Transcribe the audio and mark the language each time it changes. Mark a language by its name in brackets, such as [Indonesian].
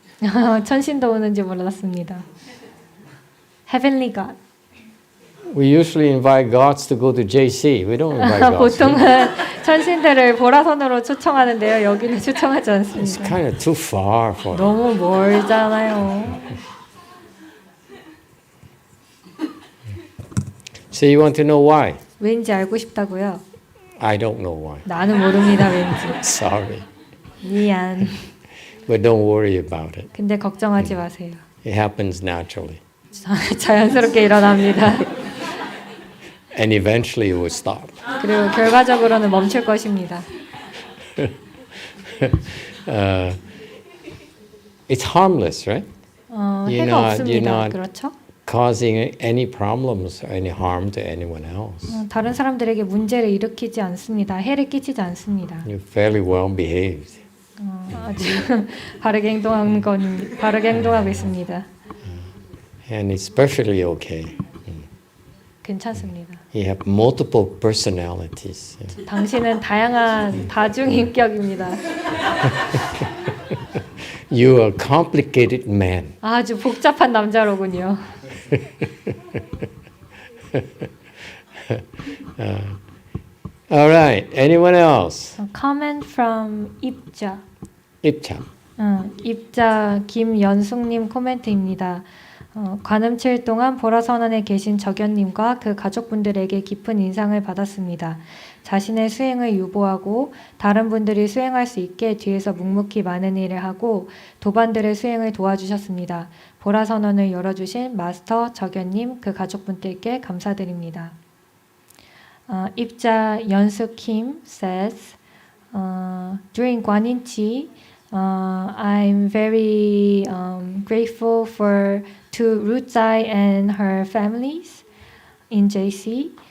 [Korean] 천신도 오는지 몰랐습니다. [English] Heavenly God. We usually invite gods to go to JC. We don't invite gods. [Korean] 보통은 천신들을 보라선으로 초청하는데요. 여기는 초청하지 [English] It's [Korean] 않습니다. [English] kind of too far for. [Korean] 너무 멀잖아요. [English] So you want to know why? [Korean] 왠지 알고 싶다고요? [English] I don't know why. [Korean] 나는 모릅니다. 왠지. [English] Sorry. [Korean] 미안. [English] But don't worry about it. [Korean] 근데 걱정하지 마세요. [English] It happens naturally. [Korean] 자연스럽게 일어납니다. [English] And eventually it will stop. [Korean] 그리고 결과적으로는 멈출 것입니다. [English] It's harmless, right? [Korean] 해가 없습니다. 그렇죠? [English] Causing any problems or any harm to anyone else. [Korean] 다른 사람들에게 문제를 일으키지 않습니다. 해를 끼치지 않습니다. [English] You're fairly well behaved. [Korean] 아주 바르게 행동하고 있습니다. [English] And it's perfectly okay. [Korean] 괜찮습니다. [English] You have multiple personalities. [Korean] 당신은 다양한 다중인격입니다. [English] You are a complicated man. [Korean] 아주 복잡한 남자로군요. [English] All right. Anyone else? A comment from 입자. [Korean] 입자. 입자 김연숙님 코멘트입니다. 관음칠 동안 보라선언에 계신 적연님과 그 가족분들에게 깊은 인상을 받았습니다. 자신의 수행을 유보하고 다른 분들이 수행할 수 있게 뒤에서 묵묵히 많은 일을 하고 도반들의 수행을 도와주셨습니다. 보라선언을 열어주신 마스터 적연님 그 가족분들께 감사드립니다. [English] 입자 연숙 Kim says, during GuanYin Qi, I'm very grateful to Rutzai and her families in JC.